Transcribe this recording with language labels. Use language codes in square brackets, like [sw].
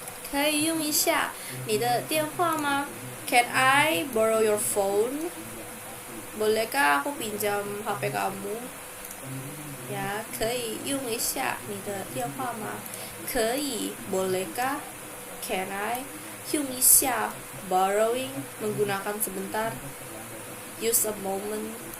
[zh] 可以用一下你的电话吗？ [en] Can I borrow your phone? [id] Bolehkah aku pinjam HP kamu? Ya, [zh] 可以用一下你的电话吗？可以 [id] bolehkah? [en] Can I? [zh] 用一下 [en] borrowing, [id] menggunakan sebentar. [en] Use a moment.